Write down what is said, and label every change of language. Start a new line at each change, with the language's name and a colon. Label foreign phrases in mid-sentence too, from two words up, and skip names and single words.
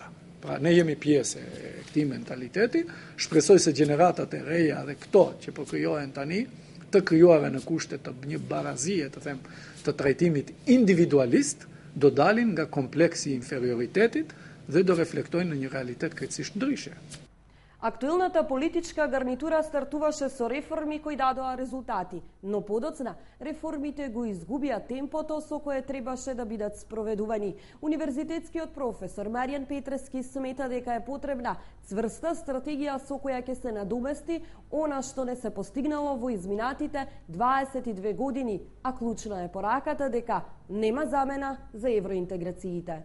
Albanian: Pra ne jemi pjesë e këtij mentaliteti, shpresoj se gjeneratat e reja dhe këto që po krijohen tani, të krijuara në kushte të një barazie, të them, të trajtimit individualist, do dalin nga kompleksi i inferioritetit dhe do reflektojnë në një realitet krejtësisht ndryshe.
Macedonian: Актуелната политичка гарнитура стартуваше со реформи кои дадоа резултати, но подоцна реформите го изгубија темпото со кое требаше да бидат спроведувани. Универзитетскиот професор Маријан Петрески смета дека е потребна цврста стратегија со која ќе се надомести она што не се постигнало во изминатите 22 години, а клучна е пораката дека нема замена за евроинтеграциите.